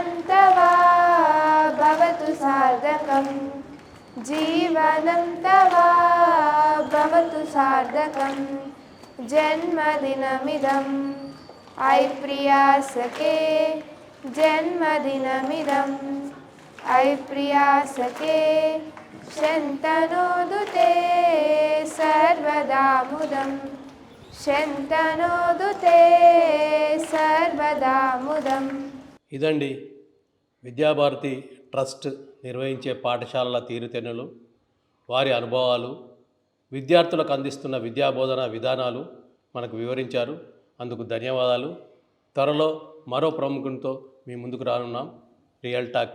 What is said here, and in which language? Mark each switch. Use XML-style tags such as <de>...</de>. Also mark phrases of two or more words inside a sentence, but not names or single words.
<sa>तव भवतु सार्थकम् जीवनं तव भवतु सार्थकम् जन्मदिनमिदम् अयि प्रिया सखे जन्मदिनमिदम् अयि प्रिया सखे शन्तनोतु ते सर्वदा मुदं शन्तनोतु ते सर्वदा मुदं।</sa> <te>ఇదండి విద్యాభారతి ట్రస్ట్ నిర్వహించే పాఠశాలల తీరుతెన్నులు, వారి అనుభవాలు, విద్యార్థులకు అందిస్తున్న విద్యాబోధన విధానాలు మనకు వివరించారు. అందుకు ధన్యవాదాలు. త్వరలో మరో ప్రముఖునితో మీ ముందుకు రానున్నాం.</te>